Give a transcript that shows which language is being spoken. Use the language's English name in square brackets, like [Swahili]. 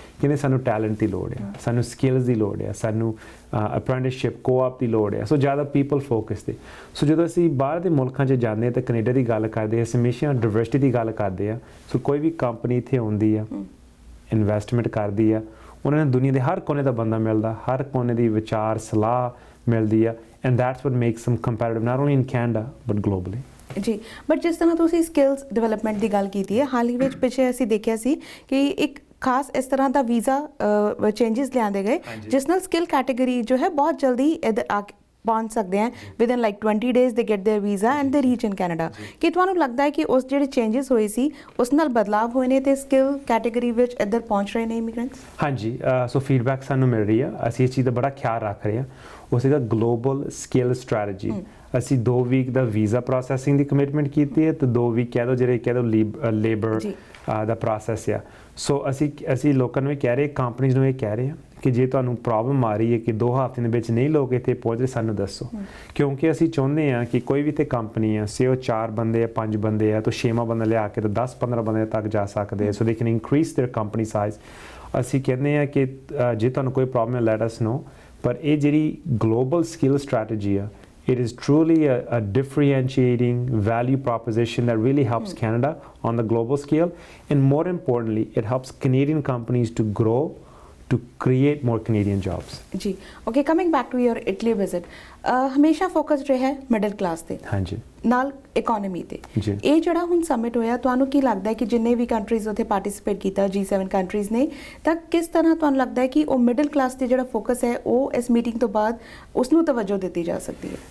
[Punjabi] ਕਹਿੰਦੇ ਸਾਨੂੰ ਟੈਲੈਂਟ ਦੀ ਲੋੜ ਹੈ, ਸਾਨੂੰ ਸਕਿੱਲਸ ਦੀ ਲੋੜ ਹੈ, ਸਾਨੂੰ ਅਪ੍ਰੈਂਟਿਸਸ਼ਿਪ ਕੋਆਪ ਦੀ ਲੋੜ ਹੈ। ਸੋ ਜ਼ਿਆਦਾ ਪੀਪਲ ਫੋਕਸ 'ਤੇ। ਸੋ ਜਦੋਂ ਅਸੀਂ ਬਾਹਰ ਦੇ ਮੁਲਕਾਂ 'ਚ ਜਾਂਦੇ ਹਾਂ ਤਾਂ ਕੈਨੇਡਾ ਦੀ ਗੱਲ ਕਰਦੇ ਹਾਂ, ਹਮੇਸ਼ਾ ਡਾਇਵਰਸਿਟੀ ਦੀ ਗੱਲ ਕਰਦੇ ਹਾਂ। ਸੋ ਕੋਈ ਵੀ ਕੰਪਨੀ ਇੱਥੇ ਆਉਂਦੀ ਆ, ਇਨਵੈਸਟਮੈਂਟ ਕਰਦੀ ਆ, ਉਹਨਾਂ ਨੂੰ ਦੁਨੀਆ ਦੇ ਹਰ ਕੋਨੇ ਦਾ ਬੰਦਾ ਮਿਲਦਾ, ਹਰ ਕੋਨੇ ਦੀ ਵਿਚਾਰ ਸਲਾਹ ਮਿਲਦੀ ਆ। And that's what makes [English] them competitive not only in Canada but globally. [Punjabi] ਜੀ, ਬਟ ਜਿਸ ਤਰ੍ਹਾਂ ਤੁਸੀਂ ਸਕਿੱਲਸ ਡਿਵੈਲਪਮੈਂਟ ਦੀ ਗੱਲ ਕੀਤੀ ਹੈ, ਹਾਲ ਹੀ ਵਿੱਚ ਪਿੱਛੇ ਅਸੀਂ ਦੇਖਿਆ ਸੀ ਕਿ ਇੱਕ ਖਾਸ ਇਸ ਤਰ੍ਹਾਂ ਦਾ ਵੀਜ਼ਾ ਚੇਂਜਸ ਲਿਆਂਦੇ ਗਏ ਜਿਸ ਨਾਲ ਸਕਿੱਲ ਕੈਟੇਗਰੀ ਜੋ ਹੈ ਬਹੁਤ ਜਲਦੀ ਇੱਧਰ ਆ ਪਹੁੰਚ ਸਕਦੇ ਹਨ। [English] Within like 20 days they get their visa and they reach in Canada. [Punjabi] ਕੀ ਤੁਹਾਨੂੰ ਲੱਗਦਾ ਹੈ ਕਿ ਉਸ ਜਿਹੜੇ ਚੇਂਜਸ ਹੋਏ ਸੀ ਉਸ ਨਾਲ ਬਦਲਾਵ ਹੋਏ ਨੇ ਤੇ ਸਕਿੱਲ ਕੈਟੇਗਰੀ ਵਿੱਚ ਇੱਧਰ ਪਹੁੰਚ ਰਹੇ ਨੇ ਇਮੀਗ੍ਰੈਂਟਸ? ਹਾਂਜੀ, ਸੋ ਫੀਡਬੈਕ ਸਾਨੂੰ ਮਿਲ ਰਹੀ ਆ। ਅਸੀਂ ਇਸ ਚੀਜ਼ ਦਾ ਬੜਾ ਖਿਆਲ ਰੱਖ ਰਹੇ ਹਾਂ। ਉਹ ਸੀਗਾ ਗਲੋਬਲ ਸਕਿੱਲ ਸਟ੍ਰੈਟਜੀ। ਅਸੀਂ 2 ਵੀਕ ਦਾ ਵੀਜ਼ਾ ਪ੍ਰੋਸੈਸਿੰਗ ਦੀ ਕਮਿਟਮੈਂਟ ਕੀਤੀ ਹੈ ਤੇ 2 ਵੀਕ ਕਹਿ ਦਿਓ ਲੇਬਰ ਦਾ ਪ੍ਰੋਸੈਸ ਆ। ਸੋ ਅਸੀਂ ਲੋਕਾਂ ਨੂੰ ਇਹ ਕਹਿ ਰਹੇ, ਕੰਪਨੀਜ਼ ਨੂੰ ਇਹ ਕਹਿ ਰਹੇ ਹਾਂ ਕਿ ਜੇ ਤੁਹਾਨੂੰ ਪ੍ਰੋਬਲਮ ਆ ਰਹੀ ਹੈ ਕਿ 2 ਹਫ਼ਤੇ ਦੇ ਵਿੱਚ ਨਹੀਂ ਲੋਕ ਇੱਥੇ ਪਹੁੰਚ ਰਹੇ, ਸਾਨੂੰ ਦੱਸੋ। ਕਿਉਂਕਿ ਅਸੀਂ ਚਾਹੁੰਦੇ ਹਾਂ ਕਿ ਕੋਈ ਵੀ ਤੇ ਕੰਪਨੀ ਆ, ਸੇ ਉਹ 4 ਬੰਦੇ ਆ, 5 ਬੰਦੇ ਆ, ਤਾਂ 6ਵਾਂ ਬੰਦਾ ਲਿਆ ਕੇ ਤਾਂ 10-15 ਬੰਦੇ ਤੱਕ ਜਾ ਸਕਦੇ ਆ। [English] So they can increase their company size. [Punjabi] ਅਸੀਂ ਕਹਿੰਦੇ ਹਾਂ ਕਿ ਜੇ ਤੁਹਾਨੂੰ ਕੋਈ ਪ੍ਰੋਬਲਮ ਹੈ [English] Let us know. [Punjabi] ਪਰ ਇਹ ਜਿਹੜੀ ਗਲੋਬਲ ਸਕਿੱਲ ਸਟ੍ਰੈਟਜੀ ਆ, [English] it is truly a differentiating value proposition that really helps Canada on the global scale, and more importantly it helps Canadian companies to grow, to create more Canadian jobs. जी, okay, coming back to your Italy visit, [Punjabi] ਹਮੇਸ਼ਾ focus ਰਿਹਾ ਹੈ middle class ਤੇ, ਹਾਂਜੀ, ਨਾਲ economy ਤੇ। ਇਹ ਜਿਹੜਾ ਹੁਣ ਸਮਿਟ ਹੋਇਆ, ਤੁਹਾਨੂੰ ਕੀ ਲੱਗਦਾ ਹੈ ਕਿ ਜਿੰਨੇ ਵੀ ਕੰਟਰੀਜ਼ ਉੱਥੇ ਪਾਰਟਿਸਿਪੇਟ ਕੀਤਾ G7 ਕੰਟਰੀਜ਼ ਨੇ, ਤਾਂ ਕਿਸ ਤਰ੍ਹਾਂ ਤੁਹਾਨੂੰ ਲੱਗਦਾ ਹੈ ਕਿ ਉਹ ਮਿਡਲ ਕਲਾਸ ਤੇ ਜਿਹੜਾ ਫੋਕਸ ਹੈ ਉਹ ਇਸ ਮੀਟਿੰਗ ਤੋਂ ਬਾਅਦ ਉਸ ਨੂੰ ਤਵੱਜੋ ਦਿੱਤੀ ਜਾ ਸਕਦੀ ਹੈ?